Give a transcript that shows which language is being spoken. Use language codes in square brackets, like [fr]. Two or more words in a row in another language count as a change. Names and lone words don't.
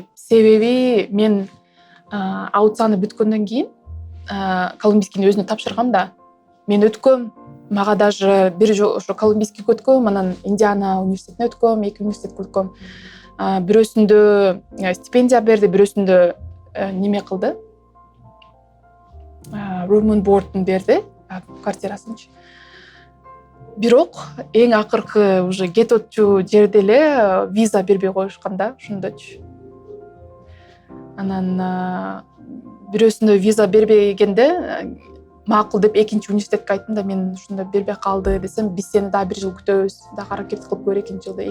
[ky] Себеби мен аудицияны бүткөндөн кийин колумбийскийни өзүнө тапшыргам да. Мен өткөм, мага даже бир жолу ошо колумбийскийге өткөм, анан Индиана университетине өткөм, 2 университетке өткөм. Бирөөсүндө стипендия берди, бирөөсүндө неме кылды. [en] Room and board'ун [ky] берди, квартирасынчы. Бирок эң акыркы уже кеточу жерде эле виза бербей коюшкан да, ошондочу. Анан бирөөсүндө виза бербегенде макул деп экинчи университетке айттым да, мен ушундай бербей калды десем, биз сени дагы 1 жыл күтөбүз, дагы аракет кылып көр экинчи жылда.